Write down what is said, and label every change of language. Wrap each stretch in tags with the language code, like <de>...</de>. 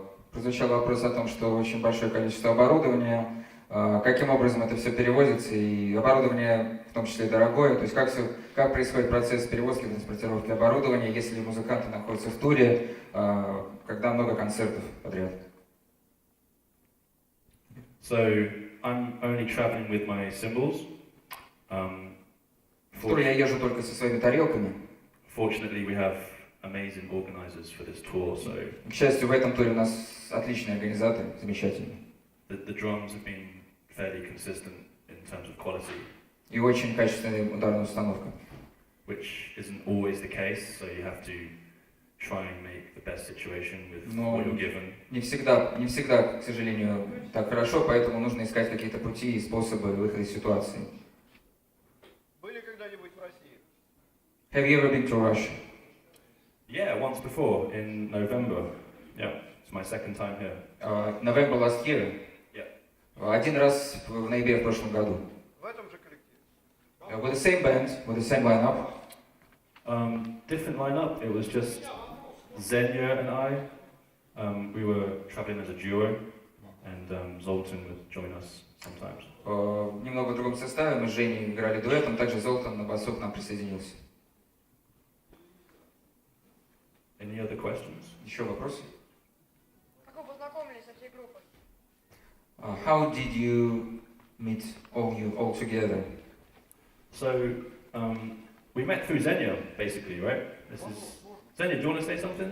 <ru>Прозвучал вопрос о том, что очень большое количество оборудования, каким образом это все перевозится, и оборудование в том числе дорогое, то есть как происходит процесс перевозки, транспортировки оборудования, если музыканты находятся в туре, когда много концертов подряд.</ru> <en>So I'm only traveling with my cymbals.</en> <ru>В тур я езжу только со своими тарелками.</ru> <en>Fortunately, we have amazing organizers for this tour, so</en> <ru>К счастью, в этом туре у нас отличные организаторы, замечательные.</ru> <en>the drums have been fairly consistent in terms of quality,</en> <ru>И очень качественная ударная установка.</ru> <en>which isn't always the case, so you have to try and make the best situation with</en> <ru>Но</ru> <en>what you're given.</en> <ru>не всегда, к сожалению, так хорошо, поэтому нужно искать какие-то пути и способы выхода из ситуации. Были когда-нибудь в России?</ru> <en>Have you ever been to Russia? Yeah, once before in November. Yeah, it's my second time here. November last year. Yeah.</en> <ru>Один раз в ноябре в прошлом году. В этом же коллективе?</ru> <en>With the same band, with the same lineup. Different lineup. It was just Xenia and I. We were traveling as a duo, and Zoltan would join us sometimes.</en> <ru>В немного другом составе мы с Женей играли дуэтом, также Золтан на басу к нам присоединился.</ru> <en>Any other questions?</en> <ru>Еще вопросы? Как вы познакомились со всей группой?</ru> <en>How did you meet all together? So we met through Xenia, basically, right? This is Xenia. Do you want to say something?</en>